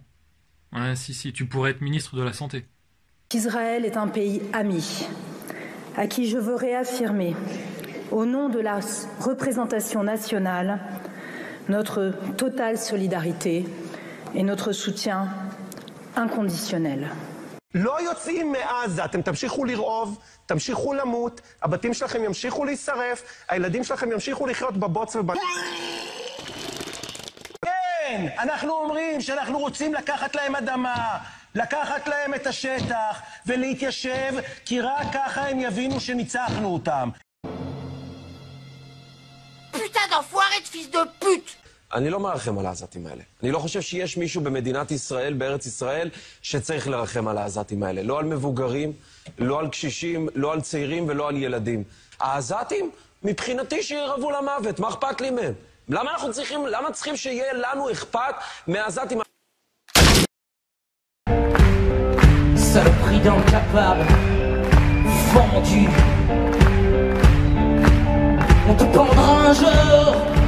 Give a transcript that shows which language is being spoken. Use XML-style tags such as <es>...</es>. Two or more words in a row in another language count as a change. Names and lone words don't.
<fr>Ouais, si, tu pourrais être ministre de la Santé. Israël est un pays ami, à qui je veux réaffirmer, au nom de la représentation nationale, notre totale solidarité et notre soutien inconditionnel.</fr> <he>לא יוצאים מעזה, אתם תמשיכו לרעוב, תמשיכו למות, הבתים שלכם ימשיכו להישרף, הילדים שלכם ימשיכו לחיות בבוץ כן, אנחנו אומרים שאנחנו רוצים לקחת להם אדמה, לקחת להם את השטח ולהתיישב, כי רק ככה הם יבינו שניצחנו אותם.</he> <fr>Putain d'enfoiré de fils de pute!</fr> <he>אני לא מרחם על העזתים האלה. אני לא חושב שיש מישהו במדינת ישראל, בארץ ישראל, שצריך לרחם על העזתים האלה. לא על מבוגרים, לא על קשישים, לא על צעירים ולא על ילדים. העזתים, מבחינתי שירעבו למוות, מה אכפת לי מהם? למה צריכים שיהיה לנו אכפת מהעזתים?</he> <fr>Saloperie. président capable, vendu. On te pendra un jour</fr>